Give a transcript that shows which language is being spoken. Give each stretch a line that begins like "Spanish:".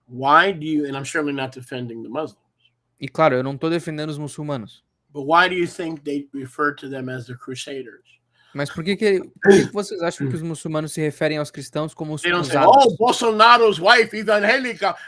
English: why do you, and I'm certainly not defending the Muslims,
Portuguese: e claro, eu não estou defendendo os muçulmanos,
English: but why do you think they refer to them as the Crusaders?
Portuguese: mas por que vocês acham que os muçulmanos se referem aos cristãos como os
English: They don't say,
Portuguese: cruzados?
English: "Oh, Bolsonaro's wife is angélica.